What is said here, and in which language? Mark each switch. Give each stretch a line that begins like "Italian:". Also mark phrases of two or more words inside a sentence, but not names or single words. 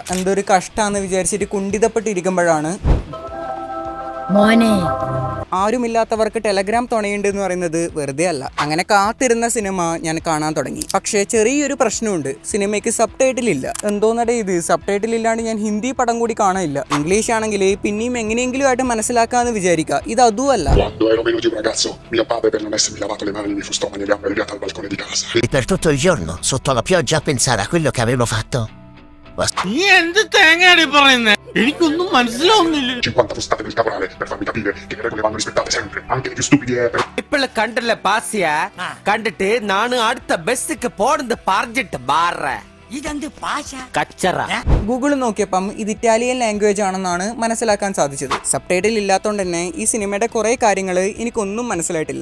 Malayalam: എന്തൊരു കഷ്ടാന്ന് വിചാരിച്ചിട്ട് കുണ്ടിതപ്പെട്ടിരിക്കുമ്പോഴാണ് ആരുമില്ലാത്തവർക്ക് ടെലഗ്രാം തുണയുണ്ട് എന്ന് പറയുന്നത് വെറുതെ അല്ല. അങ്ങനെ കാത്തിരുന്ന സിനിമ ഞാൻ കാണാൻ തുടങ്ങി. പക്ഷേ ചെറിയൊരു പ്രശ്നമുണ്ട്, സിനിമയ്ക്ക്
English: sub title
Malayalam: ഇല്ല. എന്തോന്നടേ ഇത്,
English: sub title
Malayalam: ഇല്ലാണ്ട് ഞാൻ ഹിന്ദി പടം കൂടി കാണില്ല. ഇംഗ്ലീഷ് ആണെങ്കിൽ പിന്നെയും എങ്ങനെയെങ്കിലും ആയിട്ട് മനസ്സിലാക്കാന്ന് വിചാരിക്കുക. ഇത് അതുമല്ല.
Italian: Per tutto il giorno, sotto la pioggia, a pensare a quello che avevo fatto.
Malayalam: നീ എന്ത് തേങ്ങയാടി പറയുന്നേ? എനിക്കൊന്നും മനസ്സിലാവുന്നില്ല.
Italian: 50 frustate del caporale per farmi capire che le regole vanno rispettate sempre, anche di più stupidi e
Malayalam: ഇപ്പള് കണ്ടല്ലേ പാസിയ കണ്ടിട്ട് നാണ് അടുത്ത ബസ്സിക്ക് പോണെന്ന് പറഞ്ഞിട്ട് മാറ ഇതെന്ത് ഭാഷ കച്ചറ. ഗൂഗിൾ നോക്കിയപ്പം ഇത്
English: Italian language
Malayalam: ആണെന്നാണ് മനസ്സിലാക്കാൻ സാധിച്ചത്.
English: sub title
Malayalam: ഇല്ലാത്തതുകൊണ്ട് തന്നെ ഈ സിനിമയുടെ കുറേ കാര്യങ്ങൾ എനിക്കൊന്നും മനസ്സിലായിട്ടില്ല.